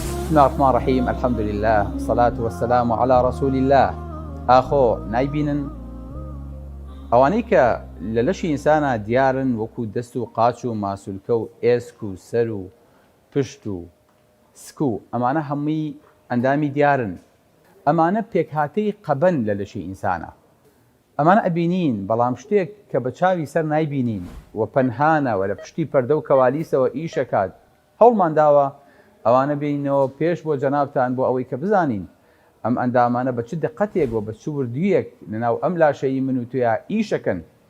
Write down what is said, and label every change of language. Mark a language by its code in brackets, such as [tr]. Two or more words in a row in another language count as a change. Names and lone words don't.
[ar] الله الرحمن الرحيم. الحمد لله. الصلاة والسلام على رسول الله. [ckb] ئاخۆ نایبینن؟ ئەوانەی کە لە لەشی ئینسانە دیارن، وەکو دەست و قاچ و ماسولکە و ئێسک و سەر و پشت و سک و ئەمانە هەمووی ئەندامی دیارن. ئەمانە پێکهاتەی قەبەن لە لەشی ئینسانە. ئەمانە ئەبینین، بەڵام شتێک کە بە چاوی سەر نایبینین و پەنهانە و لە پشتی پەردە و کەوالیسەوە ئیشەکات، هەوڵمان داوە ئەوانە بینەوە پێش بۆ جەنابتان، بۆ ئەوەی کە بزانین ئەم ئەندامانە بە چ دقەتێک و بە چ وردیەک لەناو ئەم لاشەی من و تویا ئیشەکەن.